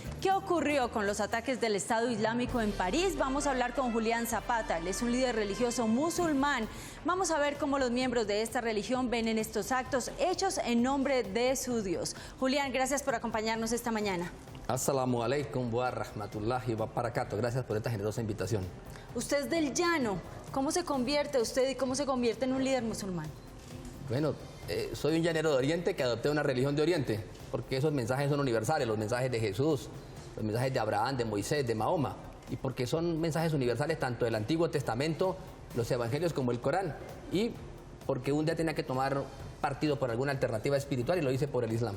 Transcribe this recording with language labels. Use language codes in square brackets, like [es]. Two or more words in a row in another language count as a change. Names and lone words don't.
[es] ¿Qué ocurrió con los ataques del Estado Islámico en París? Vamos a hablar con Julián Zapata, él es un líder religioso musulmán. Vamos a ver cómo los miembros de esta religión ven en estos actos hechos en nombre de su Dios. Julián, gracias por acompañarnos esta mañana. [ar] السلام عليكم ورحمة الله وبركاته. [es] Gracias por esta generosa invitación. Usted es del llano. ¿Cómo se convierte usted y cómo se convierte en un líder musulmán? Bueno, soy un llanero de Oriente que adopté una religión de Oriente, porque esos mensajes son universales, los mensajes de Jesús, los mensajes de Abraham, de Moisés, de Mahoma, y porque son mensajes universales tanto del Antiguo Testamento, los Evangelios como el Corán, y porque un día tenía que tomar partido por alguna alternativa espiritual y lo hice por el Islam.